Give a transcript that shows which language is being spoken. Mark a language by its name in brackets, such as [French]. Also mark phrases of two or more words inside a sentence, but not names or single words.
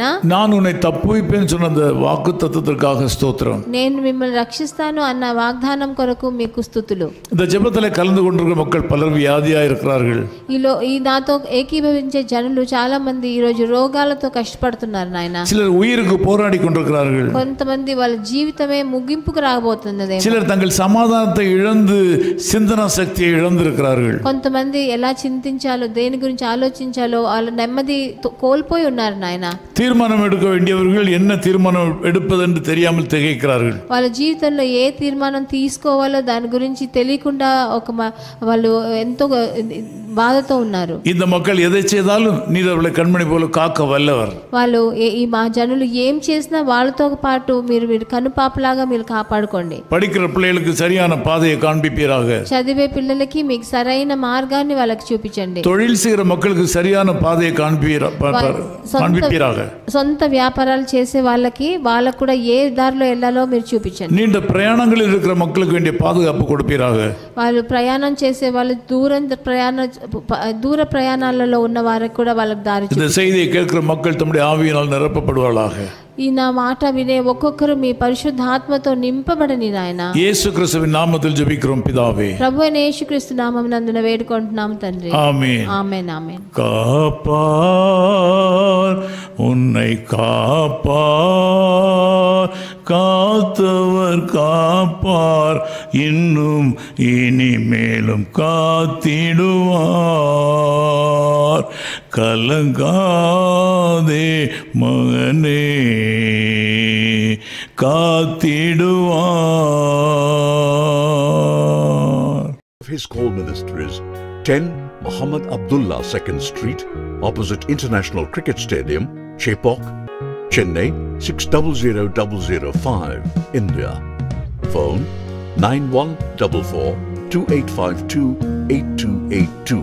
[Tamil] நான் உன்னை தப்புவிப்பேன்னு சொன்ன அந்த வாக்குத்தத்தத்திற்காக ஸ்தோத்திரம். [Telugu] నేను మిమ్మల్ని రక్షిస్తాను అన్న వాగ్దానం కొరకు మీకు స్తుతులు. [Tamil] இந்த ஜெபத்தில் கலந்து கொண்டிருக்கிற மக்கள் பலர் வியாதியா இருக்கிறார்கள். [Telugu] ఈ నాతో ఏకీభవించే జనులు చాలా మంది ఈ రోజు రోగాలతో కష్టపడుతున్నారు నాయన. [Tamil] சிலர் உயிருக்கு போராடி கொண்டிருக்கிறார்கள். [Telugu] కొంతమంది వాళ్ళ జీవితమే ముగింపుకు రాబోతున్నది. [Tamil] சிலர் தங்கள் சமாதானத்தை இழந்து சிந்தனா சக்தியை இழந்து [Telugu] కొంతమంది ఎలా చింతించాలో దేని గురించి ఆలోచించాలో వాళ్ళ నెమ్మది కోల్పోయి ఉన్నారు నాయన. [Tamil] தீர்மானம் எடுக்க வேண்டியவர்கள் என்ன தீர்மானம் எடுப்பதென்று தெரியாமல் திகைக்கிறார்கள். [Telugu] వాళ్ళ జీవితంలో ఏ తీర్మానం తీసుకోవాలో దాని గురించి తెలియకుండా వాళ్ళు ఎంతో బాధతో ఉన్నారు. [Tamil] இந்த மக்கள் எதை செய்தாலும் நீர் அவர்களை கண்மணி போல காக்க வல்லவர். [Telugu] వాళ్ళు మా జనులు ఏం చేసినా వాళ్ళతో పాటు మీరు కనుపాపలాగా మీరు కాపాడుకోండి. [Tamil] படிக்கிற பிள்ளைகளுக்கு சரியான பாதையை காண்பிப்பீராக. [Telugu] చదివే పిల్లలకి మీకు సరైన మార్గాన్ని వాళ్ళకి చూపించండి. [Tamil] தொழில் செய்கிற மக்களுக்கு சரியான பாதையை காண்பிப்பீராக. [Telugu] సొంత వ్యాపారాలు చేసే వాళ్ళకి కూడా ఏ దారిలో వెళ్ళాలో మీరు చూపించండి. [Tamil] நீண்ட பிரயாணங்களில் இருக்கிற மக்களுக்கு வேண்டிய பாதுகாப்பு கொடுப்பீராக. [Telugu] వాళ్ళు ప్రయాణం చేసే వాళ్ళు దూరం ప్రయాణం దూర ప్రయాణాలలో ఉన్న వారికి కూడా వాళ్ళకి దారి [Tamil] இந்த செய்தியை கேட்கிற மக்கள் தம்முடைய ஆவியினால் நிரப்பப்படுவார்களாக. [Telugu] ఈ నా మాట వినే ఒక్కొక్కరు మీ పరిశుద్ధాత్మతో నింపబడని నాయన. [Tamil] இயேசு கிறிஸ்துவின் நாமத்தில் ஜெபிக்கிறோம் பிதாவே. [Telugu] ప్రభు అయిన యేసుక్రీస్తు నామమునందున వేడుకుంటున్నాం తండ్రి. [Tamil] ஆமென். [Telugu] ఆమేన్ ఆమేన్. [Tamil] காப்பார் உன்னை காப்பார், காத்தவர் காப்பார், இன்னும் இனிமேலும் காத்திடுவார். கலங்காதே மகனே, காத்திடுவார். [English] His Call Ministries, 10 Muhammad Abdullah 2nd Street, opposite International Cricket Stadium, Chepauk, Chennai 600005, India. Phone 9144-2852-8282.